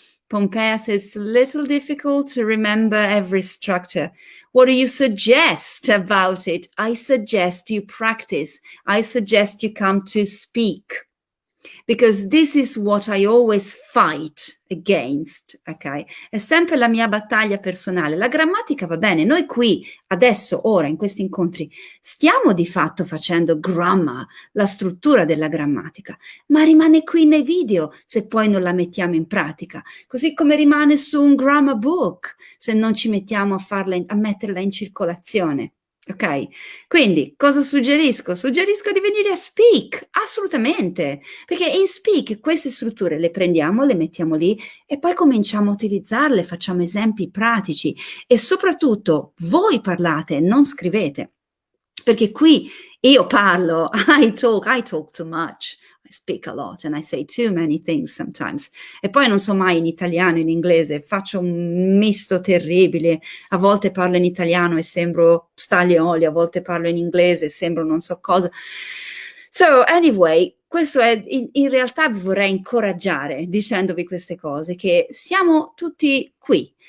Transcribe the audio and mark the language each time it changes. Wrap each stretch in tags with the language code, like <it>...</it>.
<en>Pompea says it's a little difficult to remember every structure. What do you suggest about it? I suggest you practice. I suggest you come to Speak. Because this is what I always fight against, ok?</en> <it>È sempre la mia battaglia personale. La grammatica va bene, noi qui, adesso, ora, in questi incontri, stiamo di fatto facendo grammar, la struttura della grammatica, ma rimane qui nei video se poi non la mettiamo in pratica, così come rimane su un grammar book se non ci mettiamo a metterla in circolazione. Ok, quindi cosa suggerisco? Suggerisco di venire a Speak, assolutamente, perché in Speak queste strutture le prendiamo, le mettiamo lì e poi cominciamo a utilizzarle, facciamo esempi pratici e soprattutto voi parlate, non scrivete, perché qui io parlo,</it> <en>I talk too much. I speak a lot and I say too many things sometimes.</en> <it>E poi non so mai in italiano, in inglese, faccio un misto terribile. A volte parlo in italiano e sembro Staglioli, a volte parlo in inglese e sembro non so cosa.</it> <en>So, anyway,</en> <it>questo è, in realtà vi vorrei incoraggiare dicendovi queste cose, che siamo tutti qui.</it>